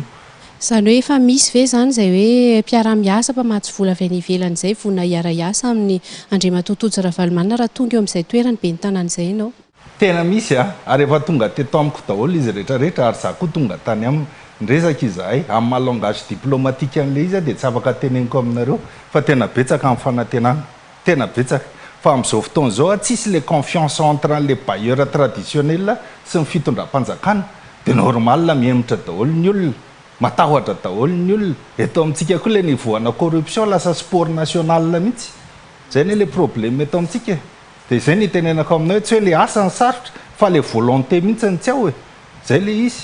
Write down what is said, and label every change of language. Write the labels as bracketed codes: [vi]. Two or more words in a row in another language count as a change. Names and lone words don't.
[mg] zany hoe efa misy ve zany zay hoe mpiara-miasa mpamatsy vola avy any ivelany zay vona iara-iasa amin'ny Andriamatotojo Ravalomanana raha tonga eo amin'izay toerany be ny tanàn'izay ianao tena misy a ary efa tonga teto amiko daholo izy rehetrarehetra ary za koa tonga tany amin'ny resaka izahay amin'ny [fr] malangage diplomatique [mg] an'le izy dia tsy afaka teneniko aminareo fa tena betsaka amin'ny fanantenana tena betsaka fa amin'izao fotoana zao tsisy [fr] le confiance entre le bailleurs traditionnel [mg] sy ny fitondram-panjakana dia normal mihemotra daholo ny olona matahotra daholo ny olona eto amintsika koa le nivoana corruption lasa [fr] sport national [mg] mihitsy zay ne le problème eto amintsika dia zay ny tenenako aminao hoe tsy hoe le asa ny sarotra fa le volonté mihitsy ny tsy ao e zay le izy